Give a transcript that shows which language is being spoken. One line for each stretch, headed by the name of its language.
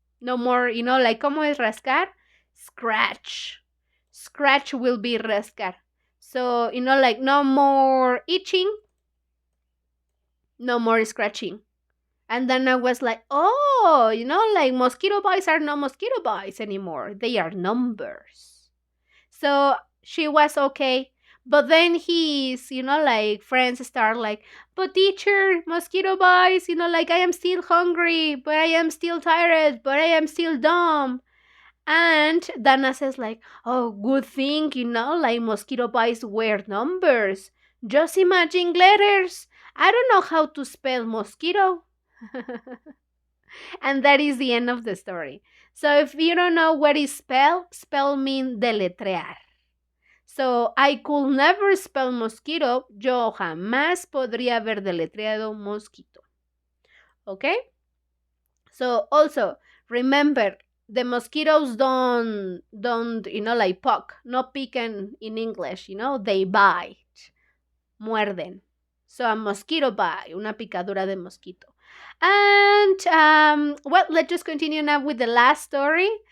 English: No more, like,
Spanish: ¿cómo es rascar?
English: Scratch. Scratch will be rascar. So, like, no more itching, no more scratching. And then I was like, oh, like mosquito bites are not mosquito bites anymore. They are numbers. So she was okay. But then his, like friends start like, but teacher, mosquito bites, like I am still hungry, but I am still tired, but I am still dumb. And Dana says like, oh, good thing, like mosquito bites were numbers. Just imagine letters. I don't know how to spell mosquito. And that is the end of the story. So if you don't know what is spell means deletrear. So I could never spell mosquito.
Spanish: Yo jamás podría haber deletreado mosquito.
English: Okay? So also remember, the mosquitoes don't like poke,
Spanish: no pican
English: in English, they bite, muerden. So a mosquito bite,
Spanish: una picadura de mosquito.
English: And well, let's just continue now with the last story.